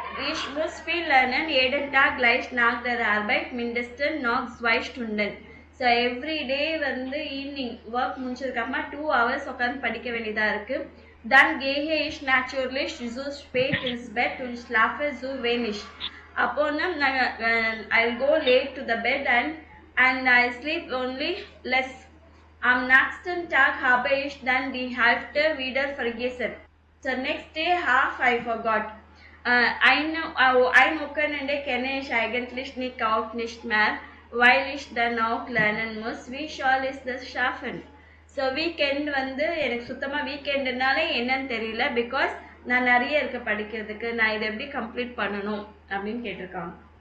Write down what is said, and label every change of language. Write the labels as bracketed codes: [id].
[de] Ich muss viel lernen. Jeden Tag gleich nach der Arbeit mindestens noch 2 Stunden. So [ta] so everyday வந்து evening work முடிச்சதுக்கப்புறமா 2 hours உட்காந்து படிக்க வேண்டியதாக இருக்குது. [de] Dann gehe ich natürlich so spät ins Bett und schlafe so wenig. [ta] அப்போனா [en] I'll go late to the bed and I sleep only less. [de] Am nächsten Tag habe ich dann die Hälfte wieder vergessen. [en] So next day half I forgot. [de] Ein Wochenende kenne ich eigentlich auch nicht mehr, weil ich dann auch lernen muss. Wie soll ich das schaffen? [ta] So weekend வந்து எனக்கு சுத்தமாக வீக்கெண்டுனால என்னன்னு தெரியல, because நான் நிறைய இருக்க படிக்கிறதுக்கு, நான் இதை எப்படி கம்ப்ளீட் பண்ணணும் அப்படின்னு கேட்டிருக்காங்க.